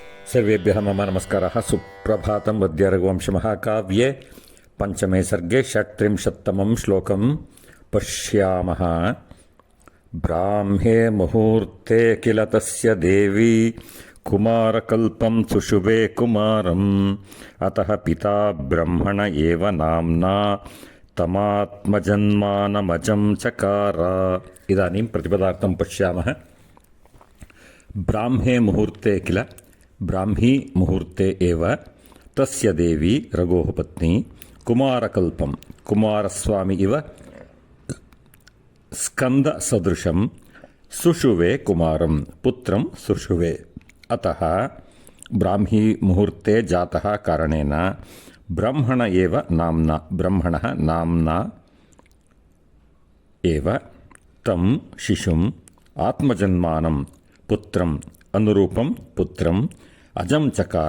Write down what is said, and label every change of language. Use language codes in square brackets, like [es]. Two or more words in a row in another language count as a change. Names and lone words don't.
[sa] ಸರ್ವೇಭ್ಯಃ ಮಮ ನಮಸ್ಕಾರः. ಸುಪ್ರಭಾತಂ. ಅದ್ಯ ರಘುವಂಶಮಹಾಕಾವ್ಯೆ ಪಂಚಮೇ ಸರ್ಗೆ ಷಟ್ತ್ರಿಂಶತ್ತಮಂ ಶ್ಲೋಕಂ ಪಶ್ಯಾಮಃ. ಬ್ರಾಹ್ಮೇ ಮುಹೂರ್ತೆ ಕಿಲ ತಸ್ಯ ದೇವಿ ಕುಮಾರಕಲ್ಪಂ ಸುಷುವೆ ಕುಮಾರಂ ಅತಃ ಪಿತಾ ಬ್ರಹ್ಮಣ ಏವ ನಾಮ್ನಾ ತಮಾತ್ಮಜನ್ಮಾನಮಜಂ ಚಕಾರ. ಇದಾನೀಂ ಪ್ರತಿಪದಾರ್ಥಂ ಪಶ್ಯಾಮಃ. ಬ್ರಾಹ್ಮೇ ಮುಹೂರ್ತೆ ಕಿಲ, ಬ್ರಾಹ್ಮೀ ಮುಹೂರ್ತೆ ಏವ ತಸ್ಯ ದೇವಿ ರಘೋಃ ಪತ್ನಿ ಕುಮಾರಕಲ್ಪಂ, ಕುಮಾರಸ್ವಾಮಿ ಇವ ಸ್ಕಂದ ಸದೃಶಂ ಸುಷುವೆ ಕುಮಾರಂ ಪುತ್ರಂ ಸುಷುವೆ. ಅತಃ ಬ್ರಾಹ್ಮೀ ಮುಹೂರ್ತೆ ಜಾತಃ ಕಾರಣೇನ ಬ್ರಹ್ಮಣ ಏವ ನಾಮ್ನಾ, ಬ್ರಹ್ಮಣಃ ನಾಮ್ನಾ ಏವ ತಂ ಶಿಶುಂ ಆತ್ಮಜನ್ಮಾನಂ ಪುತ್ರಂ ಅನುರೂಪಂ ಪುತ್ರಂ ಅಜಂ ಚಕಾರ.